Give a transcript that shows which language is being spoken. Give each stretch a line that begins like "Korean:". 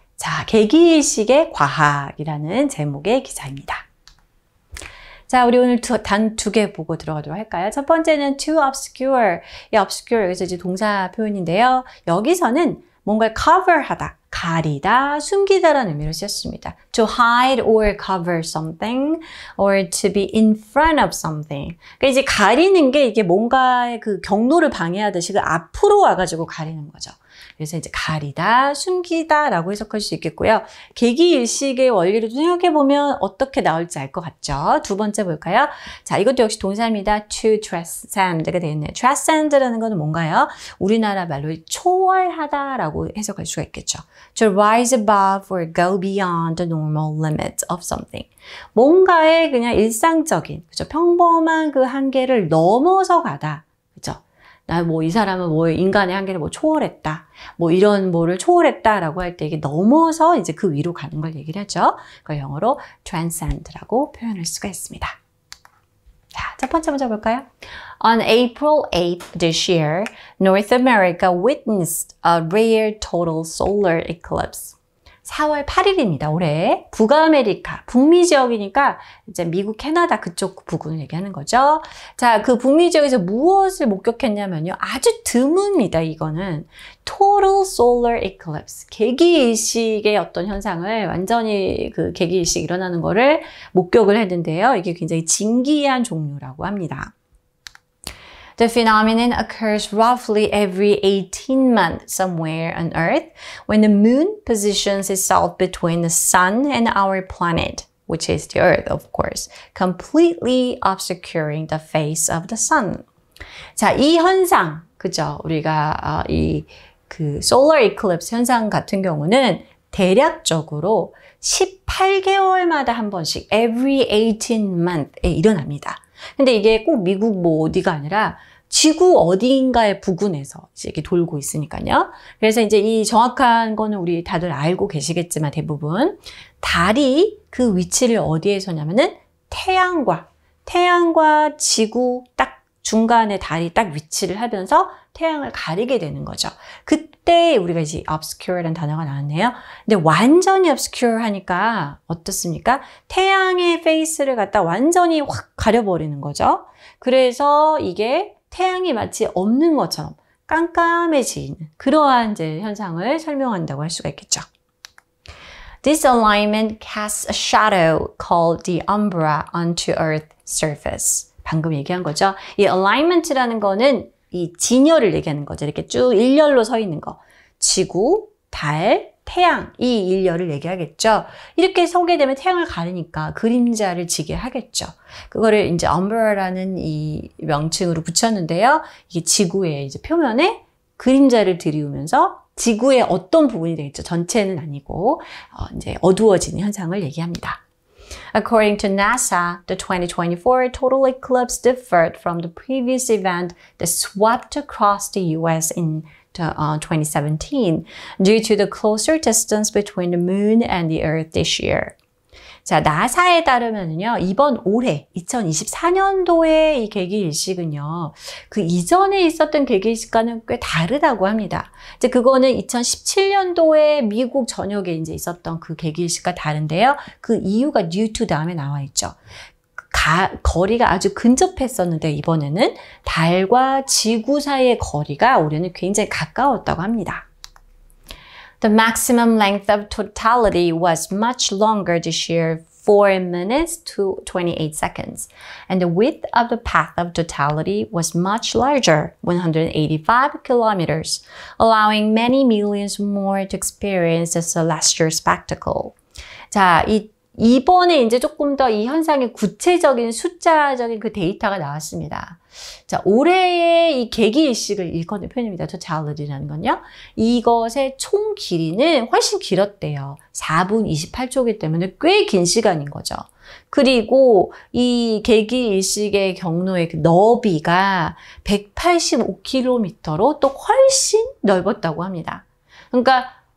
Korean: 자, 개기일식의 과학이라는 제목의 기사입니다. 자, 우리 오늘 단 두 개 보고 들어가도록 할까요? 첫 번째는 to obscure. 이 obscure 여기서 이제 동사 표현인데요. 여기서는 뭔가를 cover하다, 가리다, 숨기다라는 의미로 쓰였습니다.
English: To hide or cover something, or to be in front of something.
Korean: 그러니까 이제 가리는 게 이게 뭔가의 그 경로를 방해하듯이 그 앞으로 와가지고 가리는 거죠. 그래서 이제 가리다, 숨기다라고 해석할 수 있겠고요. 개기일식의 원리를 생각해보면 어떻게 나올지 알 것 같죠? 두 번째 볼까요? 자, 이것도 역시 동사입니다. to transcend가 되어 있네요. transcend라는 것은 뭔가요? 우리나라 말로 초월하다라고 해석할 수가 있겠죠.
English: To rise above or go beyond the normal limits of something.
Korean: 뭔가의 그냥 일상적인, 그죠? 평범한 그 한계를 넘어서 가다. 그죠? 나 이 사람은 인간의 한계를 초월했다. 이런 뭐를 초월했다라고 할 때 이게 넘어서 이제 그 위로 가는 걸 얘기를 하죠. 그걸 영어로 transcend라고 표현할 수가 있습니다. 자, 첫 번째 문제 볼까요?
English: On April 8th this year, North America witnessed a rare total solar eclipse.
Korean: 4월 8일입니다. 올해 북아메리카, 북미 지역이니까 이제 미국, 캐나다 그쪽 부근을 얘기하는 거죠. 자, 그 북미 지역에서 무엇을 목격했냐면요. 아주 드뭅니다. 이거는
English: total solar eclipse,
Korean: 개기일식의 어떤 현상을 완전히 그 개기일식 일어나는 거를 목격을 했는데요. 이게 굉장히 진기한 종류라고 합니다.
English: The phenomenon occurs roughly every 18 months somewhere on Earth when the moon positions itself between the sun and our planet, which is the Earth, of course, completely obscuring the face of the sun.
Korean: 자, 이 현상, 그죠? 우리가 그 solar eclipse 현상 같은 경우는 대략적으로 18개월마다 한 번씩
English: every 18 month
Korean: 에 일어납니다. 근데 이게 꼭 미국 어디가 아니라 지구 어디인가의 부근에서 이렇게 돌고 있으니까요. 그래서 이제 이 정확한 거는 우리 다들 알고 계시겠지만 대부분 달이 그 위치를 어디에서냐면은 태양과 지구 딱 중간에 달이 딱 위치를 하면서 태양을 가리게 되는 거죠. 그때 우리가 이제 obscure라는 단어가 나왔네요. 근데 완전히 obscure 하니까 어떻습니까? 태양의 페이스를 갖다 완전히 확 가려버리는 거죠. 그래서 이게 태양이 마치 없는 것처럼 깜깜해지는 그러한 이제 현상을 설명한다고 할 수가 있겠죠.
English: This alignment casts a shadow called the umbra onto Earth's surface.
Korean: 방금 얘기한 거죠. 이 alignment라는 거는 이 진열을 얘기하는 거죠. 이렇게 쭉 일렬로 서 있는 거. 지구, 달, 태양 이 일렬을 얘기하겠죠. 이렇게 서게 되면 태양을 가리니까 그림자를 지게 하겠죠. 그거를 이제 umbra라는 이 명칭으로 붙였는데요. 이게 지구의 이제 표면에 그림자를 들이우면서 지구의 어떤 부분이 되겠죠. 전체는 아니고 이제 어두워지는 현상을 얘기합니다.
English: According to NASA, the 2024 total eclipse differed from the previous event that swept across the U.S. in 2017 due to the closer distance between the moon and the Earth this year.
Korean: 자, 나사에 따르면요, 이번 올해 2024년도의 이 개기일식은요, 그 이전에 있었던 개기일식과는 꽤 다르다고 합니다. 이제 그거는 2017년도에 미국 전역에 이제 있었던 그 개기일식과 다른데요. 그 이유가 due to 다음에 나와 있죠. 거리가 아주 근접했었는데 이번에는 달과 지구 사이의 거리가 올해는 굉장히 가까웠다고 합니다.
English: The maximum length of totality was much longer this year, 4 minutes to 28 seconds. And the width of the path of totality was much larger, 185 kilometers, allowing many millions more to experience the celestial spectacle.
Korean: 자, 이번에 이제 조금 더 이 현상의 구체적인 숫자적인 그 데이터가 나왔습니다. 자, 올해의 이 개기일식을 일컫는 표현입니다. totality라는 건요. 이것의 총 길이는 훨씬 길었대요. 4분 28초이기 때문에 꽤 긴 시간인 거죠. 그리고 이 개기일식의 경로의 그 너비가 185km로 또 훨씬 넓었다고 합니다. 그러니까